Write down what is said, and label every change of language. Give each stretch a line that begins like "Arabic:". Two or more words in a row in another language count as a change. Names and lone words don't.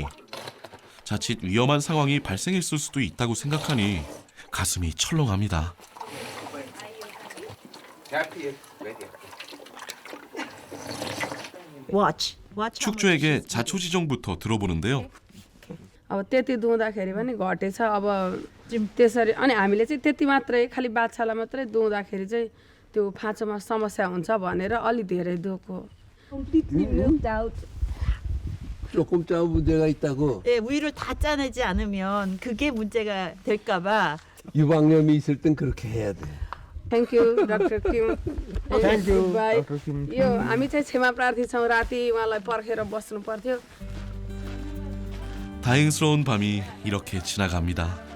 Korean: 자칫 위험한 상황이 발생했을 수도 있다고 생각하니 가슴이 철렁합니다. 축주에게 자초지종부터 들어보는데요.
Nepali: अब त्यति दुहुँदाखेरि पनि घटेछ अब त्यसरी अनि हामीले चाहिँ त्यति मात्रै खालि बाछालाई मात्रै दुहुँदाखेरि चाहिँ त्यो फाँचोमा समस्या हुन्छ भनेर अलि धेरै दुःखो.
Korean: 조금 짜고 문제가 있다고. 예, 우유를 다 짜내지 않으면 그게 문제가 될까봐. 유방염이 있을 땐 그렇게 해야 돼.
English: Thank you Doctor Kim. Thank you, बाई. Dr. Kim.
Nepali: यो हामी चाहिँ क्षमा प्रार्थी छौँ राति उहाँलाई पर्खेर बस्नु पर्थ्यो.
Korean: 다행스러운 밤이 이렇게 지나갑니다.